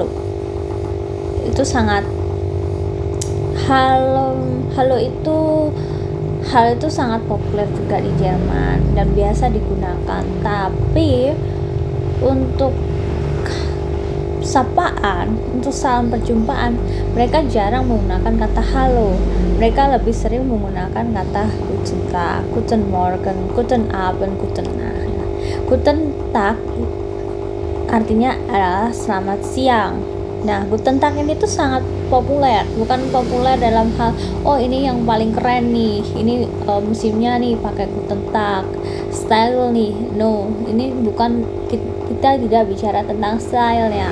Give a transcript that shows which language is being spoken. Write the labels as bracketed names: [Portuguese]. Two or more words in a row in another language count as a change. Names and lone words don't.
[Indonesian] Itu sangat halo itu sangat populer juga di Jerman dan biasa digunakan. Tapi untuk sapaan, untuk salam perjumpaan, mereka jarang menggunakan kata halo. Mereka lebih sering menggunakan kata [German] Guten Tag, Guten Morgen, Guten Abend, Guten Nacht. Guten Tag [Indonesian] artinya adalah selamat siang. Nah, [German] Guten Tag [Indonesian] ini tuh sangat populer, bukan populer dalam hal ini yang paling keren nih, ini musimnya nih pakai [German] Guten Tag, [Indonesian] style nih. No, ini bukan, kita tidak bicara tentang stylenya.